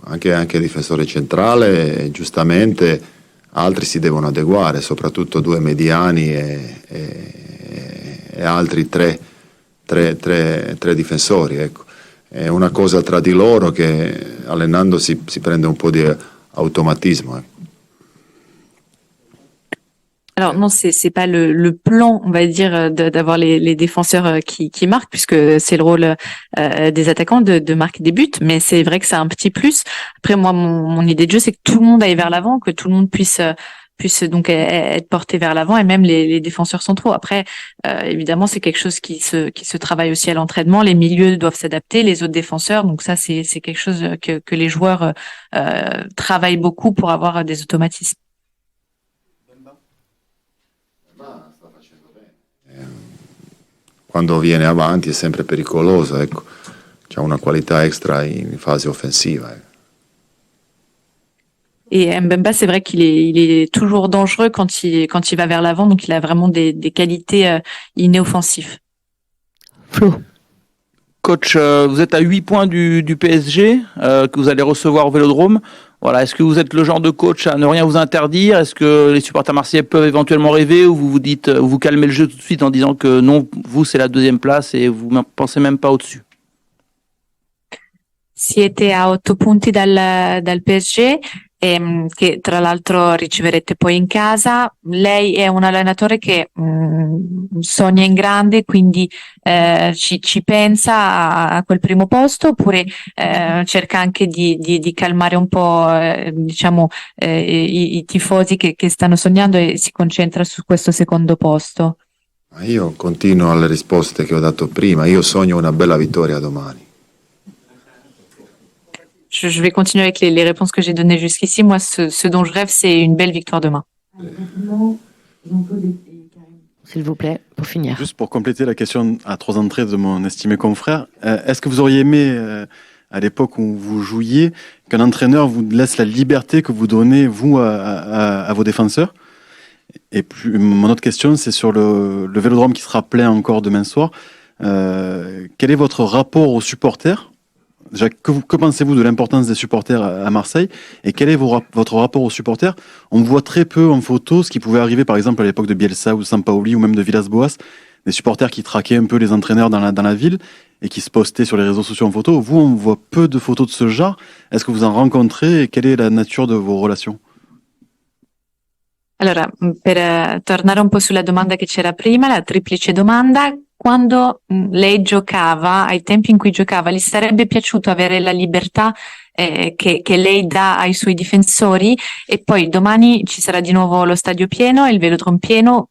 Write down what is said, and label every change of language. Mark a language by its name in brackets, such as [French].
[Italian] Anche il difensore centrale, giustamente altri si devono adeguare, soprattutto 2 mediani e altri 3 difensori, ecco. È una cosa tra di loro che allenandosi si prende un po' di automatismo, ecco. [French] Alors non, c'est pas le plan, on va dire, d'avoir les défenseurs qui marquent, puisque c'est le rôle des attaquants de marquer des buts, mais c'est vrai que c'est un petit plus. Après, moi, mon idée de jeu, c'est que tout le monde aille vers l'avant, que tout le monde puisse donc être porté vers l'avant, et même les défenseurs centraux. Après, évidemment, c'est quelque chose qui se travaille aussi à l'entraînement. Les milieux doivent s'adapter, les autres défenseurs. Donc ça, c'est quelque chose que les joueurs travaillent beaucoup pour avoir des automatismes. [Italian] Quando viene avanti è sempre pericoloso, ecco. C'ha una qualità extra in fase offensiva. [French] Et Mbemba, c'est vrai qu'il est toujours dangereux quand il va vers l'avant, donc il a vraiment des qualités innées offensives. Flo. Coach, vous êtes à 8 points du PSG, que vous allez recevoir au Vélodrome. Voilà, est-ce que vous êtes le genre de coach à ne rien vous interdire? Est-ce que les supporters marseillais peuvent éventuellement rêver, ou vous vous dites, vous calmez le jeu tout de suite en disant que non, vous c'est la deuxième place et vous ne pensez même pas au-dessus? [Italian] Siete a 8 punti dal PSG, che tra l'altro riceverete poi in casa. Lei è un allenatore che sogna in grande, quindi ci pensa a quel primo posto, oppure cerca anche di calmare un po' diciamo i tifosi che stanno sognando e si concentra su questo secondo posto? Ma io continuo alle risposte che ho dato prima, io sogno una bella vittoria domani. [French] Je vais continuer avec les réponses que j'ai données jusqu'ici. Moi, ce dont je rêve, c'est une belle victoire demain. S'il vous plaît, pour finir. Juste pour compléter la question à 3 entrées de mon estimé confrère, est-ce que vous auriez aimé, à l'époque où vous jouiez, qu'un entraîneur vous laisse la liberté que vous donnez, vous, à vos défenseurs? Et puis, mon autre question, c'est sur le Vélodrome qui sera plein encore demain soir. Quel est votre rapport aux supporters? Déjà, que pensez-vous de l'importance des supporters à Marseille, et quel est votre rapport aux supporters? On voit très peu en photo ce qui pouvait arriver par exemple à l'époque de Bielsa ou de Sampaoli ou même de Villas-Boas, des supporters qui traquaient un peu les entraîneurs dans la ville et qui se postaient sur les réseaux sociaux en photo. Vous, on voit peu de photos de ce genre. Est-ce que vous en rencontrez et quelle est la nature de vos relations? [Italian] Allora, per tornare un po' sulla domanda che c'era prima, la triplice domanda, quando lei giocava, ai tempi in cui giocava, gli sarebbe piaciuto avere la libertà che lei dà ai suoi difensori? E poi domani ci sarà di nuovo lo stadio pieno, il Velodrome pieno.